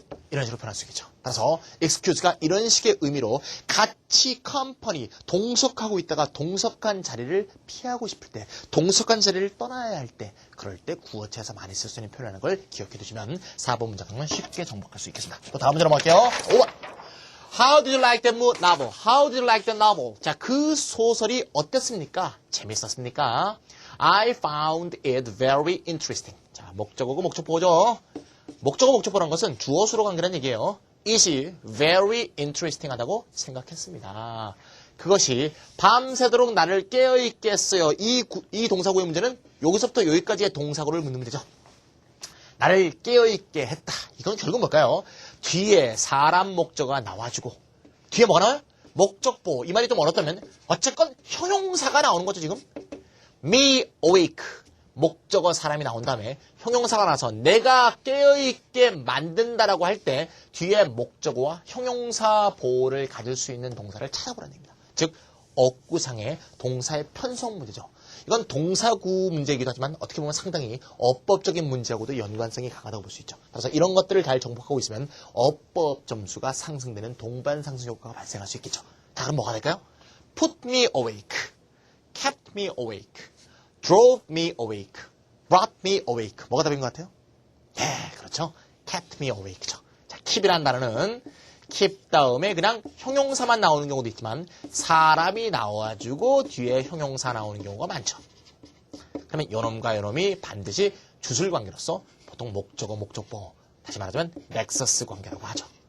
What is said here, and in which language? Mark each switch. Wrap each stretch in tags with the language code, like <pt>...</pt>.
<ko>이런 식으로 표현할 수 있겠죠. 따라서 excuse가 이런 식의 의미로 같이 컴퍼니, 동석하고 있다가 동석한 자리를 피하고 싶을 때, 동석한 자리를 떠나야 할 때, 그럴 때 구어체에서 많이 쓸 수 있는 표현이라는 걸 기억해 두시면 4번 문장은 쉽게 정복할 수 있겠습니다. 또 다음 문제로 넘어갈게요. 5번.</ko> <en>How did you like that novel? How did you like that novel?</en> <ko>자, 그 소설이 어땠습니까? 재밌었습니까?</ko> <en>I found it very interesting.</en> <ko>자, 목적어고 목적보죠. 목적어라는 것은 주어 수로 관계라는 얘기예요. It이</ko> <en>very interesting</en> <ko>하다고 생각했습니다. 그것이 밤새도록 나를 깨어있게 했어요. 이 동사구의 문제는 여기서부터 여기까지의 동사구를 묻는 문제죠. 나를 깨어있게 했다. 이건 결국 뭘까요? 뒤에 사람 목적어가 나와주고 뒤에 뭐가 나와요? 목적보. 이 말이 좀 어렵다면 어쨌건 형용사가 나오는 거죠 지금.</ko> <en>Me awake.</en> <ko>목적어 사람이 나온 다음에 형용사가 나서 내가 깨어있게 만든다라고 할 때 뒤에 목적어와 형용사 보호를 가질 수 있는 동사를 찾아보라는 얘기입니다. 즉 어구상의 동사의 편성 문제죠. 이건 동사구 문제이기도 하지만 어떻게 보면 상당히 어법적인 문제하고도 연관성이 강하다고 볼 수 있죠. 그래서 이런 것들을 잘 정복하고 있으면 어법 점수가 상승되는 동반 상승 효과가 발생할 수 있겠죠. 자, 그럼 뭐가 될까요?</ko> <en>Put me awake, kept me awake, drove me awake, brought me awake.</en> <ko>뭐가 답인 것 같아요? 예, 그렇죠.</ko> <en>kept me awake</en> <ko>죠. 자, keep이라는 단어는 keep 다음에 그냥 형용사만 나오는 경우도 있지만 사람이 나와주고 뒤에 형용사 나오는 경우가 많죠. 그러면 요놈과 요놈이 반드시 주술 관계로서 보통 목적어, 목적보, 다시 말하자면 넥서스 관계라고 하죠.</ko>